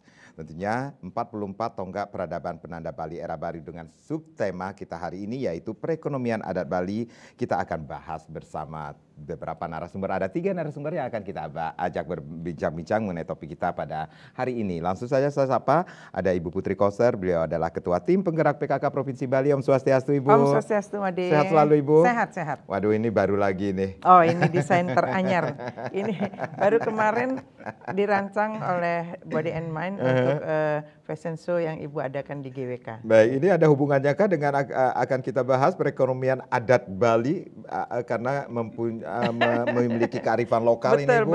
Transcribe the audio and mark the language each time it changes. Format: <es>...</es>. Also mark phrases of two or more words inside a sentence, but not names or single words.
<id>Tentunya 44 tonggak peradaban penanda Bali era baru dengan subtema kita hari ini yaitu perekonomian adat Bali. Kita akan bahas bersama beberapa narasumber. Ada 3 narasumber yang akan kita ajak berbincang-bincang mengenai topik kita pada hari ini. Langsung saja saya sapa, ada Ibu Putri Koser, beliau adalah Ketua Tim Penggerak PKK Provinsi Bali.</id> <ban>Om Swastiastu</ban> <id>Ibu.</id> <ban>Om Swastiastu</ban> <id>Made. Sehat selalu Ibu? Sehat. Waduh, ini baru lagi nih. Oh, ini desain teranyar. Ini baru kemarin dirancang oleh Body and Mind untuk</id> <en>fashion show</en> <id>yang Ibu adakan di GWK. Baik, ini ada hubungannya kah dengan akan kita bahas perekonomian adat Bali karena memiliki kearifan lokal ini Bu?</id>